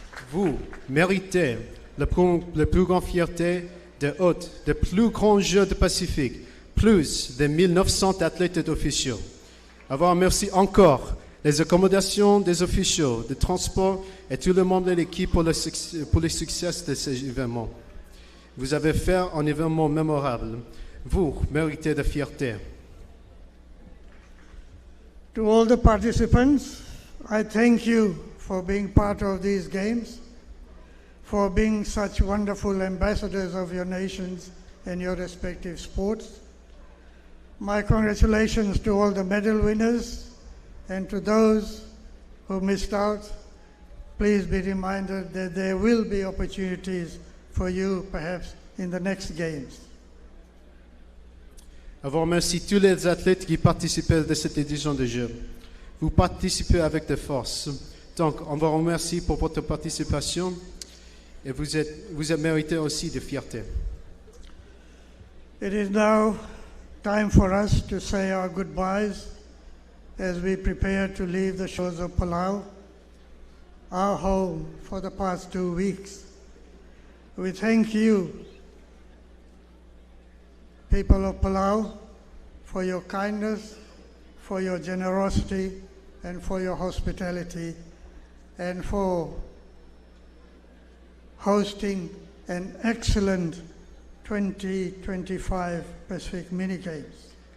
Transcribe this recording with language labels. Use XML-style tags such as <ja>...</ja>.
<fr>Vous méritez la plus grande fierté des plus grands Jeux du Pacifique, plus de 1900 athlètes et officiaux. Avoir merci encore les accommodations des officiaux, des transports et tout le monde de l'équipe pour le succès de ces événements. Vous avez fait un événement mémorable. Vous méritez de fierté.</fr> <en>To all the participants, I thank you for being part of these games, for being such wonderful ambassadors of your nations and your respective sports. My congratulations to all the medal winners, and to those who missed out, please be reminded that there will be opportunities for you perhaps in the next games.</en> <fr>Je vous remercie tous les athlètes qui participaient de cette édition de Jeux. Vous participez avec de force. Donc, on vous remercie pour votre participation et vous êtes mérité aussi de fierté.</fr> <en>It is now time for us to say our goodbyes as we prepare to leave the shores of Palau, our home for the past 2 weeks. We thank you, people of Palau, for your kindness, for your generosity, and for your hospitality, and for hosting an excellent 2025 Pacific Mini Games.</en>